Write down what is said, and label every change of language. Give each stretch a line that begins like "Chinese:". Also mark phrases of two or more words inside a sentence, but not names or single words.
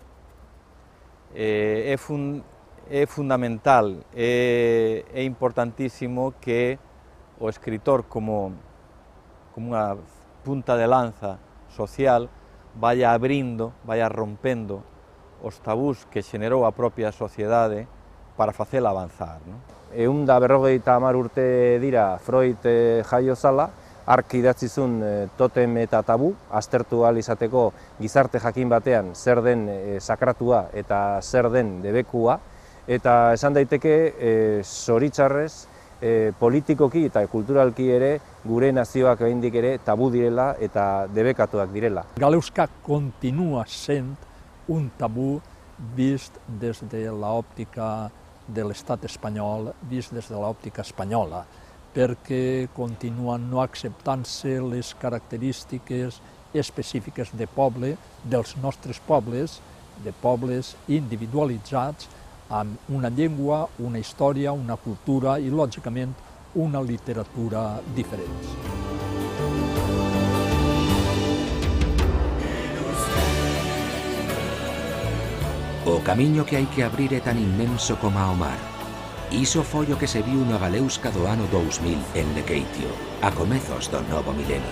Galician: É fundamental, é importantísimo que o escritor como unha punta de lanza social vaya abrindo, vaya rompendo os tabús que xenerou a propia sociedade para facela avanzar.
Basque: Ehun da 50 urte dira Freud jaio zala, hark idatzizun totem eta tabu, aztertu ahal izateko gizarte jakin batean zer den sakratua eta zer den debekua, eta esan daiteke zoritzarrez politikoki eta kulturalki ere gure nazioak oraindik ere tabu direla eta debekatuak direla.
Catalan: Galeuska continua sent un tabú vist des de l'òptica de l'estat espanyol, vist des de l'òptica espanyola, perquè continuen no acceptant-se les característiques específiques de poble, dels nostres pobles, de pobles individualitzats, amb una llengua, una història, una cultura i, lògicament, una literatura diferents.
Galician: O camiño que hai que abrir é tan inmenso como ao mar. Iso foi o que se viu no Galeuska do ano 2000 en Lequeitio, a comezos do novo milenio.